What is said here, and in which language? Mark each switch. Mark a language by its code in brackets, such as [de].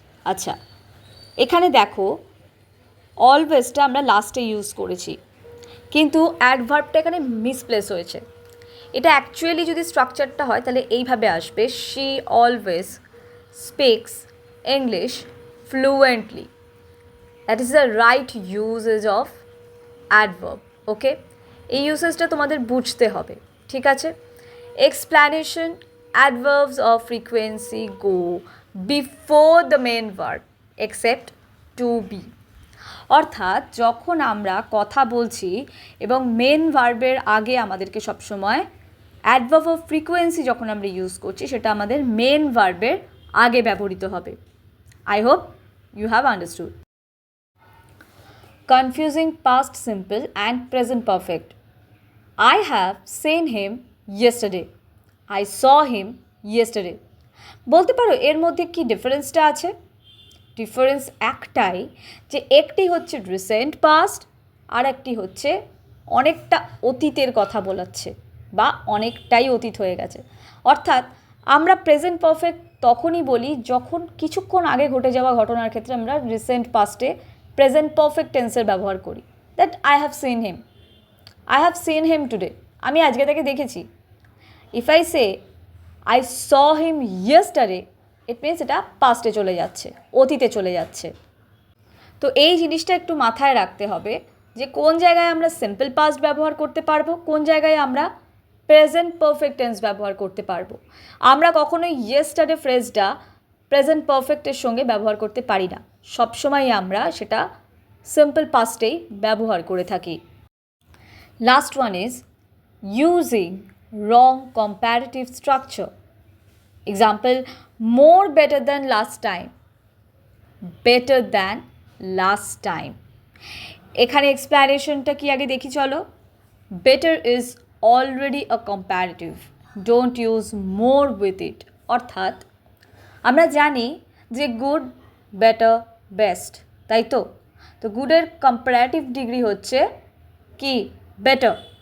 [bn] আচ্ছা, এখানে দেখো অলওয়েজটা আমরা লাস্টে ইউজ করেছি, কিন্তু অ্যাডভার্বটা এখানে মিসপ্লেস হয়েছে। এটা অ্যাকচুয়ালি যদি স্ট্রাকচারটা হয় তাহলে এইভাবে আসবে, [en] She always speaks English fluently. That is the right usage of adverb. [bn] ওকে, এই ইউসেজটা তোমাদের বুঝতে হবে। ঠিক আছে, [en] Explanation: adverbs of frequency go before the main verb except to be। [bn] অর্থাৎ যখন আমরা কথা বলছি এবং মেন ভার্বের আগে আমাদেরকে সবসময় অ্যাডভার্ব অফ ফ্রিকোয়েন্সি যখন আমরা ইউজ করছি সেটা আমাদের মেন ভার্বের আগে ব্যবহৃত হবে। [en] I hope you have understood. Confusing past simple and present perfect. I have seen him yesterday. I saw him yesterday. [bn] বলতে পারো এর মধ্যে কি ডিফারেন্সটা আছে? ডিফারেন্স একটাই, যে একটি হচ্ছে রিসেন্ট পাস্ট আর একটি হচ্ছে অনেকটা অতীতের কথা বলাচ্ছে বা অনেকটাই অতীত হয়ে গেছে। অর্থাৎ আমরা প্রেজেন্ট পারফেক্ট তখনই বলি যখন কিছুক্ষণ আগে ঘটে যাওয়া ঘটনার ক্ষেত্রে আমরা রিসেন্ট পাস্টে প্রেজেন্ট পারফেক্ট টেন্সের ব্যবহার করি। [en] that I have seen him, I have seen him today, [bn] আমি আজকে তাকে দেখেছি। [en] if I say I saw him yesterday, it means [bn] এটা পাস্টে চলে যাচ্ছে, অতীতে চলে যাচ্ছে। তো এই জিনিসটা একটু মাথায় রাখতে হবে যে কোন জায়গায় আমরা সিম্পল পাস্ট ব্যবহার করতে পারবো, কোন জায়গায় আমরা প্রেজেন্ট পারফেক্ট টেন্স ব্যবহার করতে পারবো। আমরা কখনোই ইয়েস্টারডে ফ্রেজটা প্রেজেন্ট পারফেক্টের সঙ্গে ব্যবহার করতে পারি না, সবসময় আমরা সেটা সিম্পল পাস্টেই ব্যবহার করে থাকি। [en] Last one is using wrong comparative structure. Example: more better than last time, better than last time. [bn] এখানে এক্সপ্লেনেশনটা কি আগে দেখি চলো। [en] Better is already a comparative, don't use more with it. [bn] অর্থাৎ আমরা জানি যে গুড, বেটার, বেস্ট, তাই তো? তো গুডের কম্পারেটিভ ডিগ্রি হচ্ছে কি? বেটার।